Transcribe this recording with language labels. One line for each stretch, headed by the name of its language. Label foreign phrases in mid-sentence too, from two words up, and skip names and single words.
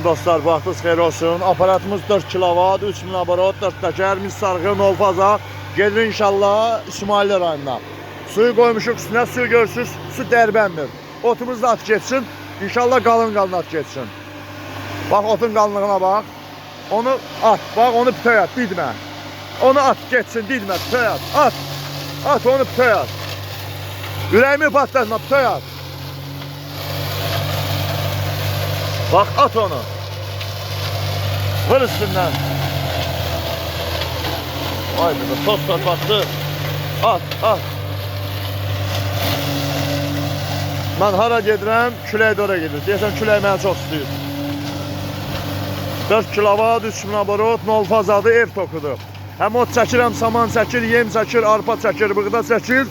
Azerbaijani: dostlar, vaxtınız xeyir olsun. Aparatımız 4 kilovat, 3000 abarot, 4 təkər, mis sarğı, nol faza. Gedir inşallah İsmailli rayonuna. Suyu qoymuşuq üstünə, suyu görürsünüz, su dərbəndir. Otumuz da at geçsin, inşallah qalın at geçsin. Bax, otun qalınlığına bax. Onu at, bax, onu bütöy at, didmə. Onu at geçsin, didmə, bütöy at, at. At, onu bütöy at. Ürəyimi patlatma, bütöy at. Bak, at onu. Vır üstündən. Ay bir toz torpaqdı. At, at. Mən hara gedirəm, külək də oraya gedir. Deyəsən, külək mənə çox istəyir. 4 kilovat, 3000 abarot, nol fazadır, ev tokudur. Həm ot çəkir, həm saman çəkir, yem çəkir, arpa çəkir, buğda çəkir.